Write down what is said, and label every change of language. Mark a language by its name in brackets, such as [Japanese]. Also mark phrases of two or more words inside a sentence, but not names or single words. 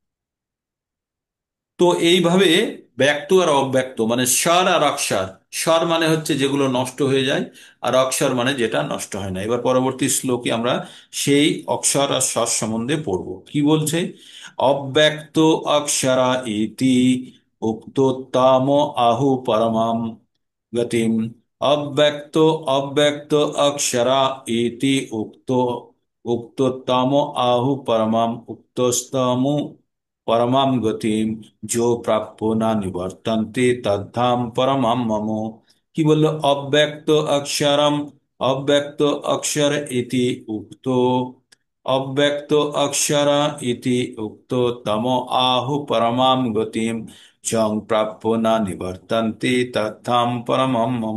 [Bangla] তো এইভাবে ব্যক্ত আর অব্যক্ত, মানে স্বর আর অক্ষর। স্বর মানে হচ্ছে যেগুলো নষ্ট হয়ে যায়, আর অক্ষর মানে যেটা নষ্ট হয় না। এবার পরবর্তী শ্লোকে আমরা সেই অক্ষর আর স্বর সম্বন্ধে পড়ব। কি বলছে? [Sanskrit] অব্যক্ত অক্ষরা ইতি উক্তোত্তম আহু পরমাম গতিম, অব্যক্ত অব্যক্ত অক্ষরা ইতি উক্তোত্তম আহু পরমাম উক্তস্তম পরমাম গতিম, जो प्राप्यो न निवर्तन्ते तद्धाम परमम मम। [Bangla] কি বললো? [Sanskrit] অব্যক্ত অক্ষরম, অব্যক্ত অক্ষর ইতি উক্ত, অব্যক্ত অক্ষর ইতি উক্ত তম আহু পরমাম গতিম, চং প্রাপ্য না নিবর্তন্তে তথাম পরমম মম।